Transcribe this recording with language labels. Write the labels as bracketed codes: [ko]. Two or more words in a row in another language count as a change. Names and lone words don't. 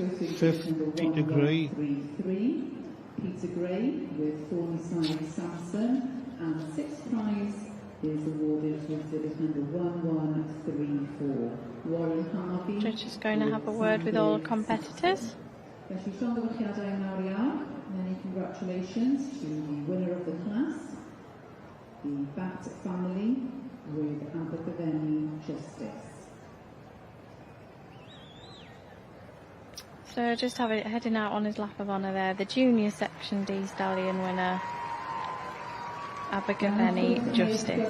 [en] Fifth, Peter Gray. Peter Gray with Thornyside Samson. And sixth prize is awarded with exhibit number 1134. Warren Harvey. Judge is going to have a word with all competitors. [cy] Felly, llongyfarchiadau mawr iawn. [en] Many congratulations to the winner of the class, the Bat family with Abergavenny Justice. So just heading out on his lap of honour there, the junior section D stallion winner, Abergavenny Justice.